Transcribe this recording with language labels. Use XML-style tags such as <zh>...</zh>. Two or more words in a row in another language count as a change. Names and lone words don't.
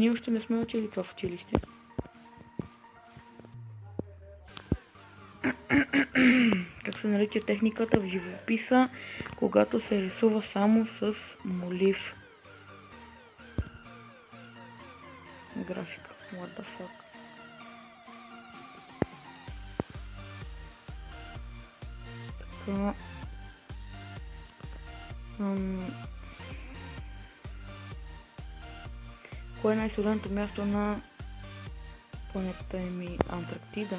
<bg>Ние още не сме учили това в училище. Как се нарича техниката в живописа, когато се рисува само с молив? Графика.</bg> <en>What the fuck?</en> <bg>Така. Кое е най-студеното място на планетата Антарктида?</bg>